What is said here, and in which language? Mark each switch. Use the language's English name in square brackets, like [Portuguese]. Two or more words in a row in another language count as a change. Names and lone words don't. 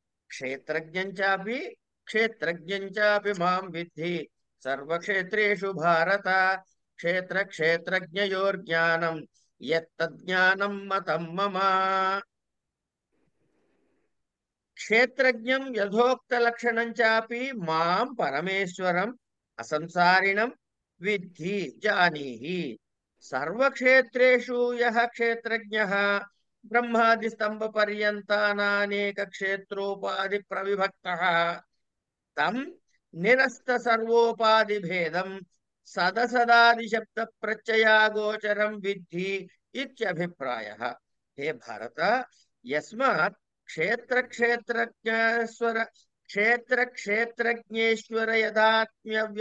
[Sanskrit] क्षेत्रज्ञं चापि मां विद्धि सर्वक्षेत्रेषु भारत क्षेत्रज्ञयोर्ज्ञानं यत्तज्ज्ञानं मतं मम. क्षेत्रज्ञं यथोक्तलक्षणं चापि मां परमेश्वरम् असंसारिणं विद्धि जानीहि. सर्वक्षेत्रेषु यः क्षेत्रज्ञः ब्रह्मादि स्तम्भ पर्यन्तानेक क्षेत्रोपाधि प्रविभक्तः तं निरस्त सर्वोपाधि भेदं सदसदादि शब्द प्रत्ययागोचरं विद्धि इत्यभिप्रायः. हे भारत, यस्मात् क्षेत्र क्षेत्रज्ञेश्वर क्षेत्र क्षेत्रज्ञेश्वर यदात्म्य